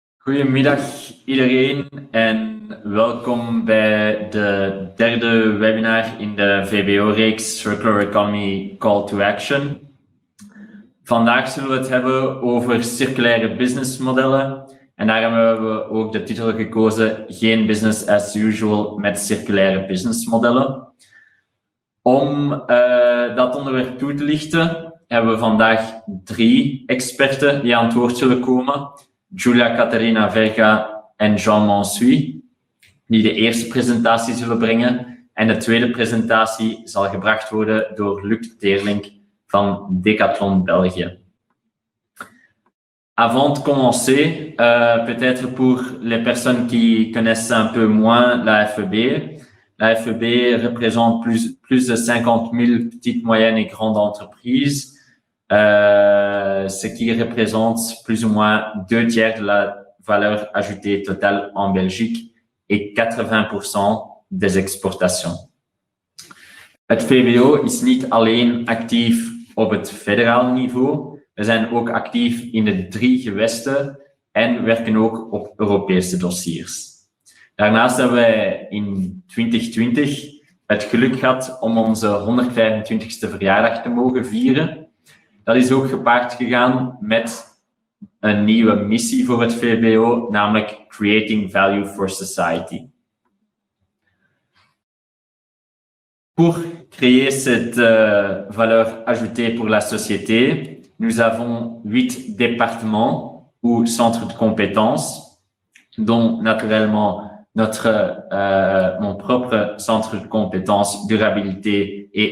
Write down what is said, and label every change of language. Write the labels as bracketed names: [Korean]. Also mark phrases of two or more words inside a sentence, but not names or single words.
[Dutch] Goedemiddag iedereen en welkom bij de derde webinar in de VBO-reeks Circular Economy Call to Action. Vandaag zullen we het hebben over circulaire businessmodellen en daarom hebben we ook de titel gekozen Geen [English] business as usual [Dutch] met circulaire businessmodellen. Om dat onderwerp toe te lichten hebben we vandaag 3 experten die aan het woord zullen komen. Giulia Caterina Verga en Jean Mansuy, die de eerste presentatie zullen brengen. En de tweede presentatie zal gebracht worden door Luc Teerlink van Decathlon België. [French] Avant de commencer, peut-être pour les personnes qui connaissent un peu moins la FEB représente plus de 50 000 petites, moyennes et grandes entreprises. Ce qui représente plus ou moins 2/3 de la valeur ajoutée totale en Belgique et 80% des exportations. [Dutch] Het VBO is niet alleen actief op het federaal niveau, we zijn ook actief in de 3 gewesten en werken ook op Europese dossiers. Daarnaast hebben wij in 2020 het geluk gehad om onze 125e verjaardag te mogen vieren. Dat is ook gepaard gegaan met een nieuwe missie voor het VBO, namelijk [English] Creating Value for Society. [French] Pour créer cette valeur ajoutée pour la société, nous avons 8 départements ou centres de compétences, dont naturellement mon propre centre de compétences durabilité et